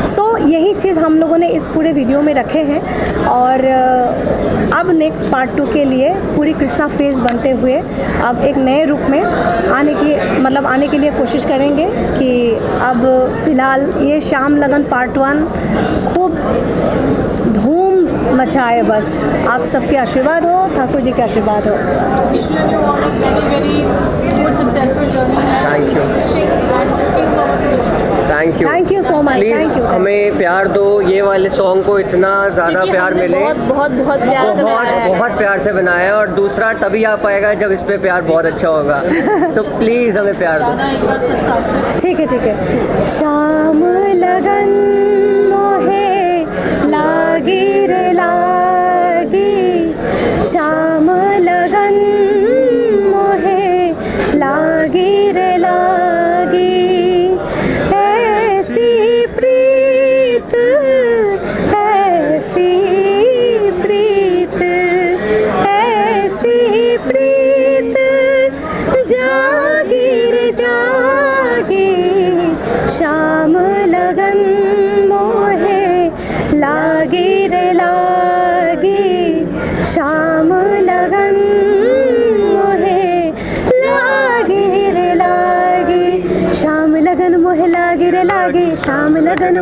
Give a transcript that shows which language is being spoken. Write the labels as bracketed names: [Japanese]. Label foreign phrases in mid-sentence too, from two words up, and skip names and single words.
[Hindi] सो यही चीज़ हम लोगों ने इस पूरे वीडियो में रखे हैं और अब [English] next part [Hindi] 2 के लिए पूरी कृष्णा फेस बनते हुए अब एक नए रूप में आने के लिए कोशिश करेंगे कि अब फ़िलहाल ये श्याम लगन पार्ट 1 खूब धूम मचाए। बस आप सबके आशीर्वाद हो, ठाकुर जी के आशीर्वाद हो। [English] Thank you so much. Thank you. [Hindi] हमें प्यार दो, ये वाले सॉन्ग को इतना ज़्यादा प्यार मिले, बहुत प्यार से बनाया है और दूसरा तभी आ पाएगा जब इस पे प्यार बहुत अच्छा होगा। तो प्लीज़ हमें प्यार दो। ठीक है। शाम लगन मोहे लागी रे लागी, शाम लगन मोहे लागी रे लागी, ऐसी प्रीत ऐसी प्रीत ऐसी प्रीत जागी रे जागी, शाम लगन मोहे लागी रे लागी, शाम लगन मोहे लागी रे लागी, शाम लगन मोहे लागी रे लागी, शाम लगन